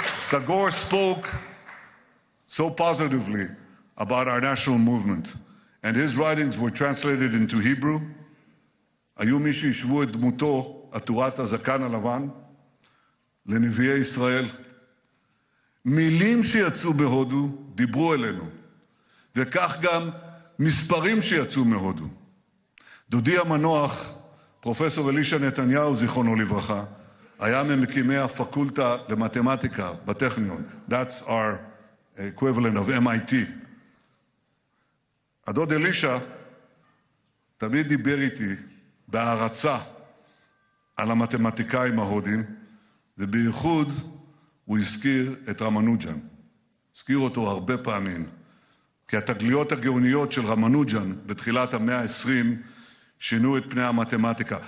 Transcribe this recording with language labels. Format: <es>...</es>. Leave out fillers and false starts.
<en>Tagore spoke so positively about our national movement, and his writings were translated into Hebrew.</en> <he>היו מי שישבו את דמותו, עטורת הזקן הלבן, לנביאי ישראל. מילים שיצאו בהודו דיברו אלינו, וכך גם מספרים שיצאו מהודו. דודי המנוח, פרופסור אלישע נתניהו, זיכרונו לברכה, היה ממקימי הפקולטה למתמטיקה בטכניון.</he> <en>That's our equivalent of MIT.</en> <he>הדוד אלישע תמיד דיבר איתי בהערצה על המתמטיקאים ההודים, ובייחוד הוא הזכיר את רמנוג'ן. הזכיר אותו הרבה פעמים, כי התגליות הגאוניות של רמנוג'ן בתחילת המאה ה-20 שינו את פני המתמטיקה.</he>